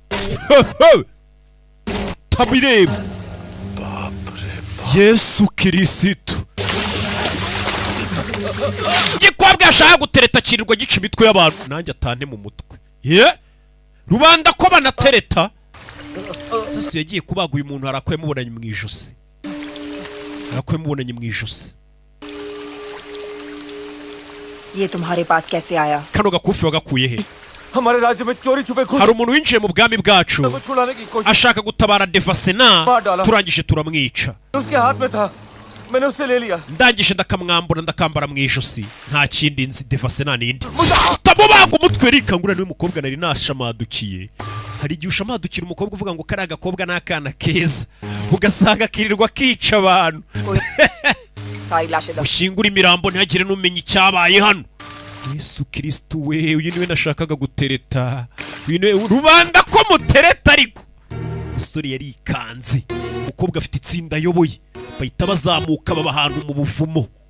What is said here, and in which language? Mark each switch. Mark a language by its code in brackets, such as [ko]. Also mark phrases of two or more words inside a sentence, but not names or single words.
[rw] tabireba Yesu Kirisitu igikobwa yashaka gutereta kirirwa gica imitwe y'abantu nanjye atane mu mutwe rubanda ko banatereta sasa yagiye kubaga uyu muntu harakwe mubonanye mu ijosi [hi] ये तुम्हारे पास कैसे आया [rw] kano gakufi wagakuye he [hi] हमारे राज्य में चोरी छुपे खुद [rw] hari umuntu winjiye mu bwami bwacu [hi] छुड़ाने की कोशिश [rw] ashaka gutabara Devasena turangije turamwica [hi] उसके हाथ में था मैंने उससे ले लिया [rw] ndangije ndakamwambura ndakambara mu ijosi nta kindi nzi Devasena nindi tamubaga umutwe rikangura niwe mukobwa nari nashamadukiye hari igihe ushamadukira umukobwa uvuga ngo kari agakobwa n'akana keza ugasanga kirirwa kica abantu ushingura imirambo ntihagire n'umenya icyabaye hano Yesu Kristo we uyu niwe nashakaga gutereta rubanda ko mutereta ariko umusore yarikanze umukobwa afite itsinda ayoboye bahita bazamuka baba ahantu mu buvumo